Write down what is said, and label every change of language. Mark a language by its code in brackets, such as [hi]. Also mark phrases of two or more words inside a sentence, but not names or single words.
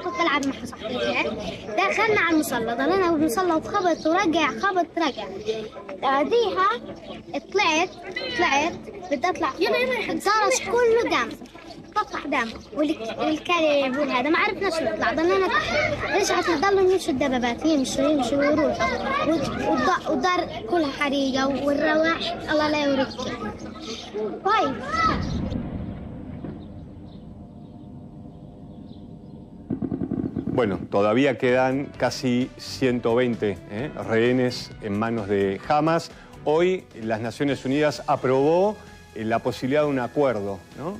[ar] كنت بلعب مع صاحبتي، دخلنا على المصلى، ضلينا بالمصلى وخبط ورجع خبط رجع، بعديها طلعت بدي اطلع صارت كله دم، قطع دم، والكلب والهذا ما عرفنا شو نطلع، ضلينا رجعت نضلوا يمشوا الدبابات يمشوا ويروحوا، والدار كلها حريقة والروائح الله لا يوريك. طيب [es] Bueno, todavía quedan casi 120 rehenes en manos de Hamas. Hoy las Naciones Unidas aprobó la posibilidad de un acuerdo, ¿no?